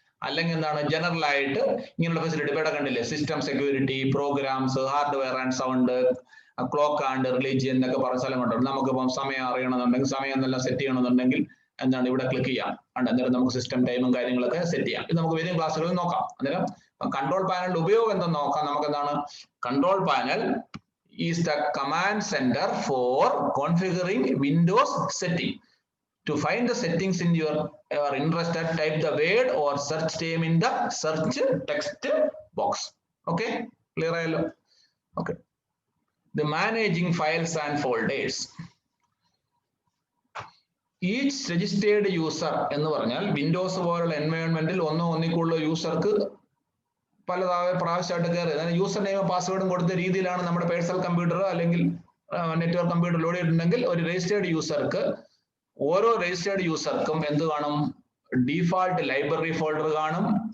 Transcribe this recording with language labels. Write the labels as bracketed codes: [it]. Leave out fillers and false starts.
[ml] അല്ലെങ്കിൽ എന്താണ്, ജനറൽ ആയിട്ട് ഇങ്ങനെയുള്ള ഫെസിലിറ്റി ഇവിടെ കണ്ടില്ലേ, system security, programmes, hardware and sound, clock and religion എന്നൊക്കെ പറഞ്ഞ സ്ഥലം കൊണ്ടുണ്ട്. നമുക്കിപ്പം സമയം അറിയണമെന്നുണ്ടെങ്കിൽ, സമയം എന്നെല്ലാം സെറ്റ് ചെയ്യണമെന്നുണ്ടെങ്കിൽ എന്താണ് ഇവിടെ ക്ലിക്ക് ചെയ്യാം. അന്നേരം നമുക്ക് സിസ്റ്റം ടൈമും കാര്യങ്ങളൊക്കെ സെറ്റ് ചെയ്യാം. ഇത് നമുക്ക് വരും ക്ലാസ്സുകളിൽ നോക്കാം. അന്നേരം കൺട്രോൾ പാനലിന്റെ ഉപയോഗം എന്തെന്ന് നോക്കാം. നമുക്ക് എന്താണ്, [en] Control panel is the command center for configuring Windows setting. To find the settings in your interested, type the word or search name in the search text box. Okay, clear ayallo? Okay. The managing files and folders. Each registered user [ml] എന്ന് പറഞ്ഞാൽ Windows പോലുള്ള എൻവയോൺമെന്റിൽ ഒന്നിക്കുള്ള യൂസർക്ക് പലതായ പ്രാവശ്യമായിട്ട് കയറി, അതായത് user name പാസ്വേഡും കൊടുത്ത രീതിയിലാണ് നമ്മുടെ പേഴ്സണൽ കമ്പ്യൂട്ടർ അല്ലെങ്കിൽ നെറ്റ്വർക്ക് കമ്പ്യൂട്ടർ ലോഡ് ചെയ്തിട്ടുണ്ടെങ്കിൽ ഒരു രജിസ്റ്റേർഡ് യൂസർക്ക്, ഓരോ രജിസ്റ്റേർഡ് യൂസർക്കും എന്ത് കാണും, ഡീഫാൾട്ട് ലൈബ്രറി ഫോൾഡർ കാണും.